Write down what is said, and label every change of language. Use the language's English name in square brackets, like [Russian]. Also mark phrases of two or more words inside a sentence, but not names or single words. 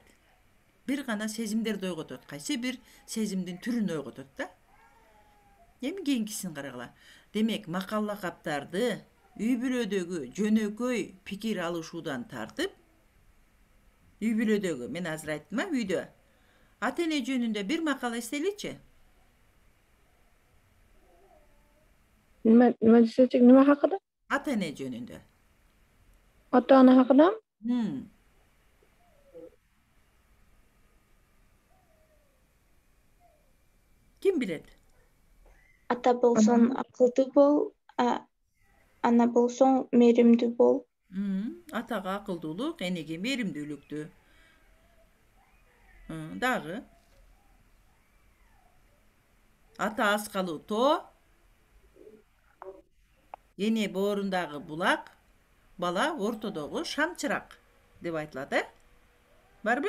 [Kyrgyz] Бир гана сезимдерди ойготот, кайсы бир сезимдин түрүн ойготот да. Эми кийинкисин карагыла. Демек, макал лакаптарды үй бүлөдөгү жөнөкөй пикир алышуудан тартып, үй бүлөдөгү, мен азыр айттым, үйдө ата эне жөнүндө бир макал эстеличи. [Uzbek] Nima desek, nima haqida? [Kyrgyz] Ата эне жөнүндө. [Uzbek] Ota-ona haqida? [Kyrgyz] Kim билет? Ата болсоң акылдуу бол, ана болсоң мээримдүү бол. Атага акылдуулук, энеге мээримдүүлүктү. Дагы. Ата аскалуу тоо, эне боорундагы булак, бала ортодогу шамчырак деп айтылат, Барбы?